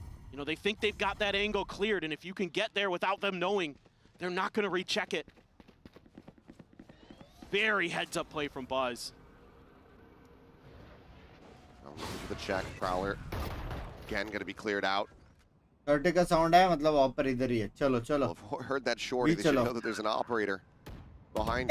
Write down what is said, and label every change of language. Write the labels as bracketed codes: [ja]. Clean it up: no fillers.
[en] You know, they think they've got that angle cleared, and if you can get there without them knowing, they're not going to recheck it. Very heads-up play from Buzz. Looking for the check. Prowler again going to be cleared out. [hi] 30 का sound है मतलब ऑपर इधर ही है चलो चलो [en] Well, I've heard that shorty. They should know that there's an operator behind